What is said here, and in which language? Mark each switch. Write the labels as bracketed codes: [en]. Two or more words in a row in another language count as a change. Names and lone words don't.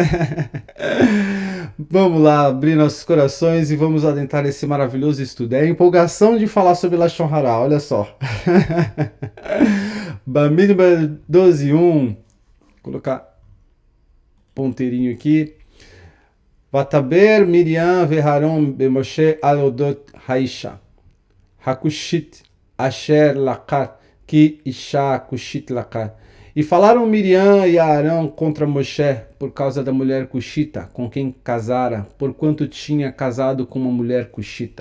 [pt] Vamos lá, abrir nossos corações e vamos adentrar esse maravilhoso estudo. É a empolgação de falar sobre [he] לשון הרע, [pt] olha só. Bamidbar 12:1, colocar ponteirinho aqui. [he] ותדבר מרים ואהרן במשה על אדות האשה הכשית אשר לקח כי אשה כשית לקח. [pt] E falaram Miriam e Arão contra Moshe por causa da mulher cushita, com quem casara, porquanto tinha casado com uma mulher cushita.